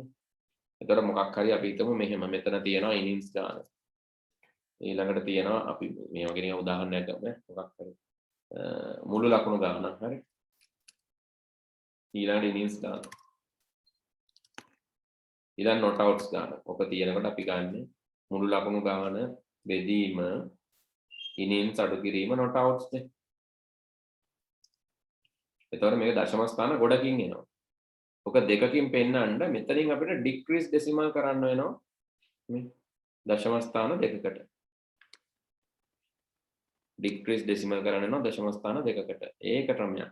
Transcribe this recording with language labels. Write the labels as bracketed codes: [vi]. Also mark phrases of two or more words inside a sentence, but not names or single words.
[si] එතකොට මොකක් හරි අපි හිතමු මෙහෙම මෙතන තියෙනවා innings ගාන. ඊළඟට තියෙනවා අපි මේ වගේ නිකන් උදාහරණයක් ගමු මොකක් හරි. මුළු ලකුණු ගානක් හරි. ඊළඟට innings ගාන. ඊළඟ [en] not outs [si] ගාන. ඔක තියෙනකොට අපි ගන්නේ මුළු ලකුණු ගාන බෙදීම innings අඩු කිරීම [en] not outs [si] නේ. එතකොට මේක දශම ස්ථාන ගොඩකින් එනවා. ඔක දෙකකින් පෙන්නන්න මෙතනින් අපිට [en] decrease decimal [si] කරන්න වෙනවා මේ දශම ස්ථාන දෙකකට. [en] decrease decimal [si] කරන්න වෙනවා දශම ස්ථාන දෙකකට. ඒක ක්‍රමයක්.